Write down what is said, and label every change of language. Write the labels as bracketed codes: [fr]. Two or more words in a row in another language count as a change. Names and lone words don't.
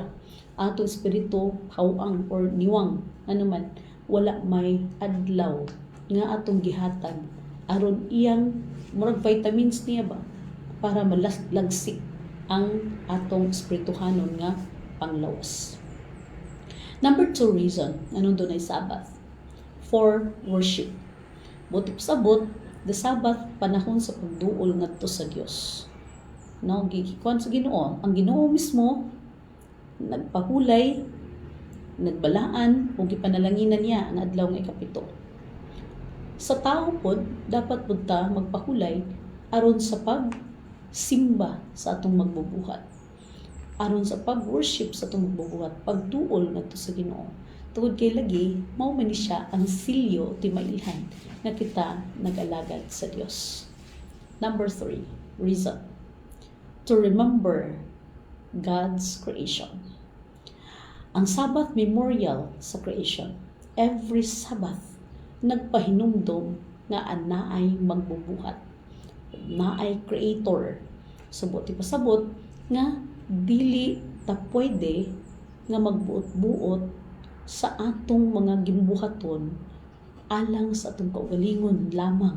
[ceb] Atong espiritu hawang or niwang ano man wala may adlaw nga atong gihatag aron iyang murag vitamins niya ba para malagsik ang atong espirituhanon nga panglawas. [en] Number 2 reason, [tl] anong doon ay Sabbath? [en] For worship. [ceb] Buti pasabot, [en] the Sabbath, [ceb] panahon sa pagduol ngadto sa Dios. No, gikuan sa Ginoo. Ang Ginoo mismo, nagpahulay, nagbalaan, o gipanalanginan niya ang adlaw nga ikapito. Sa tao pod, dapat pod ta magpahulay aron sa pagsimba sa atong magbubuhat. Aron sa pag-worship sa itong magbubuhat, pagduol ngadto sa Ginoo. Tungod kay lagi, mao man ni siya ang silyo ti mailhan na kita nag-alagad sa Dios. [en] Number 3, reason. To remember God's creation. [ceb] Ang Sabbath memorial sa creation. Every Sabbath, nagpahinumdom nga anaay magbubuhat. Naay creator. Subot ti pasabot nga dili ta pwede nga magbuot-buot sa atong mga gimbuhaton alang sa atong kaugalingon lamang.